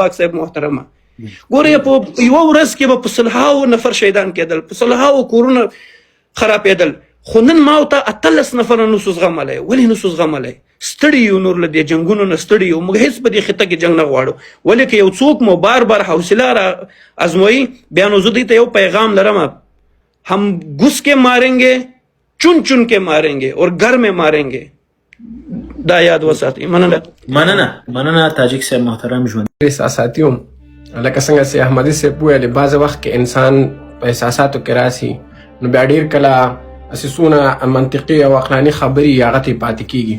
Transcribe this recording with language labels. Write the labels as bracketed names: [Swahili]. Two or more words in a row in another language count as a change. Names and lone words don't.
[Pashto] ځواک صاحب محترمه ګورئ، په یوه ورځ کې به په سلهاو نفر شهیدان کېدل، په سلهاو کورونه خرابېدل، خو نن ما او ته 18 نفره نسو زغملی. ولې نسو زغملی؟ ستړي یو، نور له دې جنګونو نه ستړي یو. موږ هېڅ په دې خطه کې جنګ نه غواړو. ولې که یو څوک مو بار بار حوصله را ازموي، بیا نو زه دوی ته یو پیغام لرم، [Urdu] هم گس کے ماریں گے، چن چن کے ماریں گے، اور گھر میں ماریں گے. [Pashto] دا یاد وساتئ. مننه تاجک صاحب محترم ژوند احساساتي هم لکه څنګه چې احمدي صاحب ویلې بعضې وخت کې انسان په احساساتو کې راسي نو بیا ډېر کله اساسونه منطقي او عقلاني خبرې هغه ته پاتې کېږي.